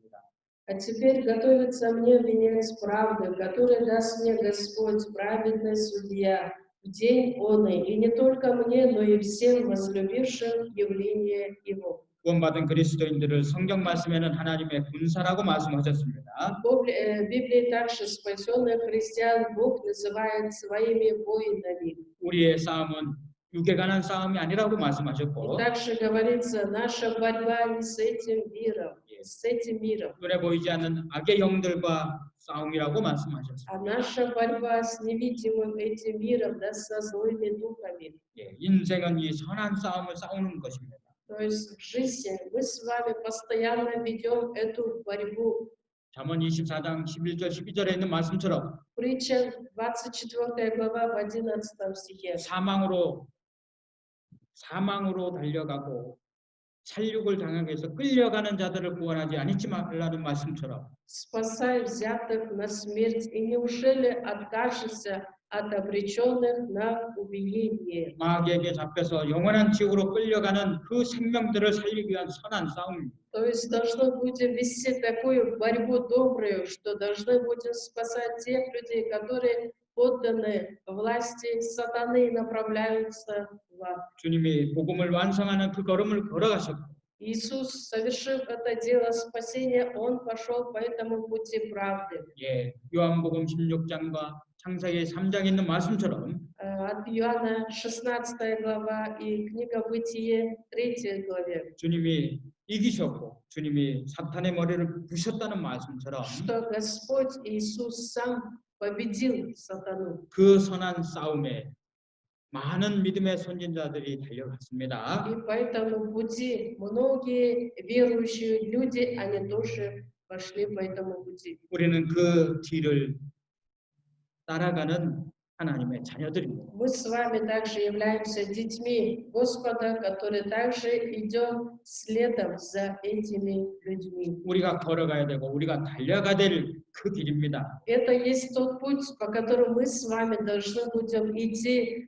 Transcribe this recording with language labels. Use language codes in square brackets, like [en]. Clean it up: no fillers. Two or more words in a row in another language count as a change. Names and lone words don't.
[ru] А теперь готовится мне венец правды, который даст мне Господь, праведный судья, в день оный, и не только мне, но и всем возлюбившим явление Его. [ko] 구원받은 그리스도인들을 성경 말씀에는 하나님의 군사라고 말씀하셨습니다. [ru] В Библии также спасенных христиан Бог называет своими воинами. [ko] 우리의 싸움은 육에 관한 싸움이 아니라고 [ru] И [ko] 말씀하셨고 [ru] также говорится, наша борьба не с этим миром, [ko] 눈에 보이지 않는 악의 영들과 싸움이라고 말씀하셨습니다. [ru] а наша борьба с невидимым этим миром, да, со злыми духами. [ko] 인생은 이 선한 싸움을 싸우는 것입니다. [ru] То есть в жизни мы с вами постоянно ведем эту борьбу. [ko] 잠언 24장 11절 12절에 있는 말씀처럼 [ru] Притча 24 глава в 11 стихе. [ko] 사망으로 달려가고 살육을 당하게 해서 끌려가는 자들을 구원하지 않지 말라는 말씀처럼 [ru] Спасай взятых на смерть, и неужели откажешься от обреченных на убиение? [ko] 마귀에게 잡혀서 영원한 지옥으로 끌려가는 그 생명들을 살리기 위한 선한 싸움입니다. [ru] То есть должны будем вести такую борьбу добрую, что должны будем спасать тех людей, которые подданы власти сатаны и направляются в ад. [ko] 주님이 복음을 완성하는 그 걸음을 걸어가셨고 [ru] Иисус, совершив это дело спасения, Он пошел по этому пути правды. [ko] 요한복음 16장과 창세기 3장에 있는 말씀처럼 [ru] От Иоанна 16 глава и книга Бытие 3 главе. [ko] 주님이 이기셨고 주님이 사탄의 머리를 부셨다는 말씀처럼 [ru] Что Господь Иисус сам победил сатану. [ko] 그 선한 싸움에 많은 믿음의 선진자들이 달려갔습니다. [ru] И по этому пути многие верующие люди, они тоже пошли по этому пути. [ko] 우리는 그 뒤를 따라가는 하나님의 자녀들입니다. [ru] Мы с вами также являемся детьми Господа, которые также идем следом за этими людьми. [ko] 우리가 걸어가야 되고 우리가 달려가야 될 그 길입니다. [ru] Это есть тот путь, по которому мы с вами должны будем идти.